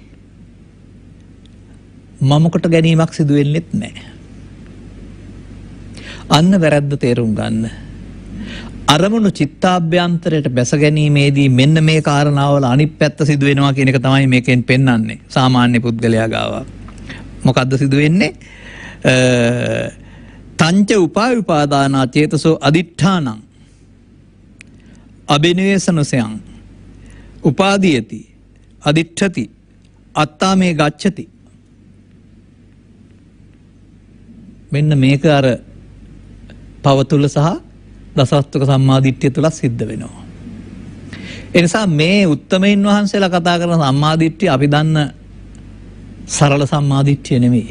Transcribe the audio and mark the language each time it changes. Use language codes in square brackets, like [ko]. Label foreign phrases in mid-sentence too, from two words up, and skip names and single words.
[si] මමකට ගැනීමක් සිදු වෙන්නේත් නැහැ. අන්න වැරද්ද තේරුම් ගන්න. අරමුණු චිත්තාභ්‍යන්තරයට බැස ගැනීමේදී මෙන්න මේ කාරණාවල අනිත් පැත්ත සිදු වෙනවා කියන එක තමයි මේකෙන් පෙන්වන්නේ. සාමාන්‍ය පුද්ගලයා ගාව. මොකද්ද සිදු වෙන්නේ? [pi] තංච උපාදානා චේතසෝ අදිඨානං අබිනිවේෂනසයන් උපාදීයති අදිඨති අත්තාමේ ගච්ඡති. [si] මෙන්න මේක අර පව තුල සහ දසස්තුක සම්මාදිට්ඨිය තුල සිද්ධ වෙනවා. ඒ නිසා මේ උත්තමයින් වහන්සේලා කතා කරන සම්මාදිට්ඨිය අපි දන්න සරල සම්මාදිට්ඨිය නෙමෙයි.